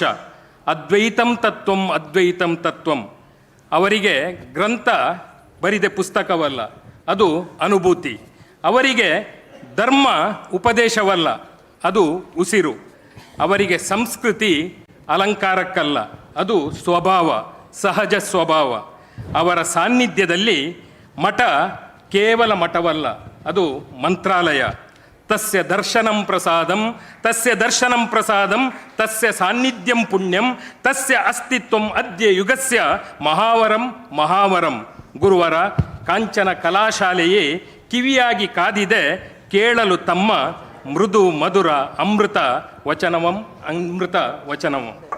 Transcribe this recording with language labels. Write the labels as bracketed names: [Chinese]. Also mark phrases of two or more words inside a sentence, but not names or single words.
[Sanskrit] ಅದ್ವೈತಂ ತತ್ವಂ ಅದ್ವೈತಂ ತತ್ವಂ. [Kannada] ಅವರಿಗೆ ಗ್ರಂಥ ಬರಿದೆ ಪುಸ್ತಕವಲ್ಲ, ಅದು ಅನುಭೂತಿ. ಅವರಿಗೆ ಧರ್ಮ ಉಪದೇಶವಲ್ಲ, ಅದು ಉಸಿರು. ಅವರಿಗೆ ಸಂಸ್ಕೃತಿ ಅಲಂಕಾರಕ್ಕಲ್ಲ, ಅದು ಸ್ವಭಾವ, ಸಹಜ ಸ್ವಭಾವ. ಅವರ ಸಾನ್ನಿಧ್ಯದಲ್ಲಿ ಮಠ ಕೇವಲ ಮಠವಲ್ಲ, ಅದು ಮಂತ್ರಾಲಯ. [Sanskrit] ತಸ್ಯ ದರ್ಶನಂ ಪ್ರಸಾದಂ, ತಸ್ಯ ದರ್ಶನಂ ಪ್ರಸಾದಂ, ತಸ್ಯ ಸಾನ್ನಿಧ್ಯಂ ಪುಣ್ಯಂ, ತಸ್ಯ ಅಸ್ತಿತ್ವಂ ಅದ್ಯ ಯುಗಸ್ಯ ಮಹಾವರಂ ಮಹಾವರಂ. [Kannada] ಗುರುವರ ಕಾಂಚನ ಕಲಾಶಾಲೆಯೇ ಕಿವಿಯಾಗಿ ಕಾದಿದೆ ಕೇಳಲು ತಮ್ಮ ಮೃದು ಮಧುರ ಅಮೃತ ವಚನವಂ ಅಮೃತ ವಚನವಂ.